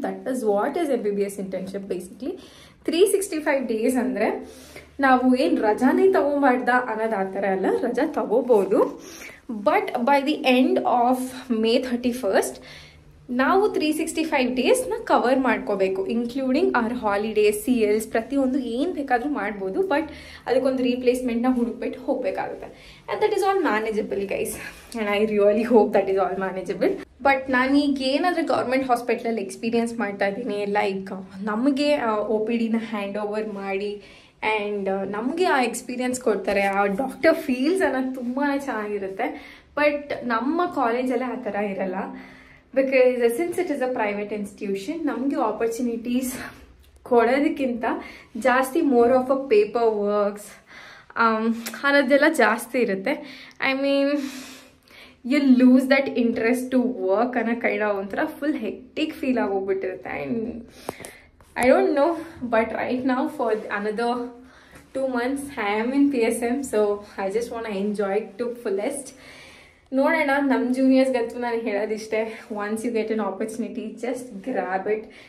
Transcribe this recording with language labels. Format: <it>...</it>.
<en>That is what is MBBS internship basically.</en> <kn>365 days ಅಂದರೆ ನಾವು ಏನು ರಜಾನೇ ತಗೋಬಾರ್ದ ಅನ್ನೋದು ಆ ಥರ ಅಲ್ಲ, ರಜಾ ತಗೋಬೋದು.</kn> <en>but by the end of</en> <kn>May 31st ನಾವು 365 ಡೇಸ್ನ ಕವರ್ ಮಾಡ್ಕೋಬೇಕು,</kn> <en>including our holidays,</en> <kn>CLs, ಪ್ರತಿಯೊಂದು ಏನು ಬೇಕಾದರೂ ಮಾಡ್ಬೋದು.</kn> <en>but</en> <kn>ಅದಕ್ಕೊಂದು ರೀಪ್ಲೇಸ್ಮೆಂಟ್ನ ಹುಡುಕ್ಬಿಟ್ಟು ಹೋಗಬೇಕಾಗುತ್ತೆ.</kn> <en>And that is all manageable guys, and I really hope that is all manageable.</en> <kn>But ನಾನೀಗ ಏನಾದರೂ ಗೌರ್ಮೆಂಟ್ ಹಾಸ್ಪಿಟ್ಲಲ್ಲಿ ಎಕ್ಸ್ಪೀರಿಯನ್ಸ್ ಮಾಡ್ತಾ ಇದ್ದೀನಿ, ಲೈಕ್ ನಮಗೆ OPDನ ಹ್ಯಾಂಡ್ ಓವರ್ ಮಾಡಿ ಆ್ಯಂಡ್ ನಮಗೆ ಆ ಎಕ್ಸ್ಪೀರಿಯನ್ಸ್ ಕೊಡ್ತಾರೆ. ಆ ಡಾಕ್ಟರ್ ಫೀಲ್ಸ್ ಅನ್ನೋದು ತುಂಬಾ ಚೆನ್ನಾಗಿರುತ್ತೆ. ಬಟ್ ನಮ್ಮ ಕಾಲೇಜಲ್ಲೇ ಆ ಥರ ಇರಲ್ಲ.</kn> <en>because since it is a private institution,</en> <kn>ನಮಗೆ ಆಪರ್ಚುನಿಟೀಸ್ ಕೊಡೋದಕ್ಕಿಂತ ಜಾಸ್ತಿ more of a paper works ಅನ್ನೋದೆಲ್ಲ ಜಾಸ್ತಿ ಇರುತ್ತೆ. I mean you lose that interest to work ಅನ್ನೋ ಕೈಂಡ್ ಆಫ್ ಒಂಥರ full hectic feel ಆಗೋಗ್ಬಿಟ್ಟಿರುತ್ತೆ.</kn> <en>And I don't know, but right now for another 2 months I am in PSM, so I just want to enjoy it to fullest.</en> <kn>ನೋಡೋಣ, ನಮ್ಮ ಜೂನಿಯರ್ಸ್ಗಂತೂ ನಾನು ಹೇಳೋದಿಷ್ಟೇ,</kn> <en>Once you get an opportunity just grab it.</en>